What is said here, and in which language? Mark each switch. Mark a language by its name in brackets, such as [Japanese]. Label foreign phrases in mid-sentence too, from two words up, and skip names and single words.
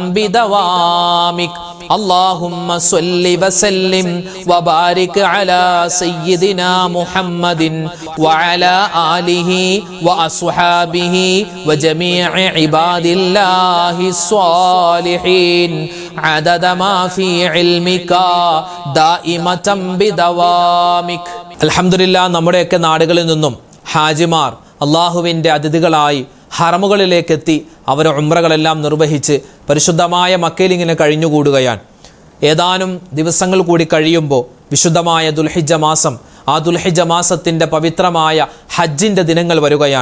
[Arabic] بدوامك اللهم صل وسلم وبارك على سيدنا محمد وعلى آله وأصحابه وجميع عباد الله الصالحين عدد ما في علمك دائمة بدوامك الحمد لله [Malayalam] നമ്മുടെയൊക്കെ നാടുകളിൽ നിന്നും ഹാജിമാർ അല്ലാഹുവിൻ്റെ അതിഥികളായി ഹറമുകളിലേക്ക് എത്തി അവർ ഉംറകളെല്ലാം നിർവഹിച്ച് പരിശുദ്ധമായ മക്കയിൽ ഇങ്ങനെ കഴിഞ്ഞുകൂടുകയാണ്. ഏതാനും ദിവസങ്ങൾ കൂടി കഴിയുമ്പോൾ വിശുദ്ധമായ ദുൽഹിജ്ജ മാസം, ആ ദുൽഹിജ്ജ മാസത്തിൻ്റെ പവിത്രമായ ഹജ്ജിൻ്റെ ദിനങ്ങൾ വരികയാണ്.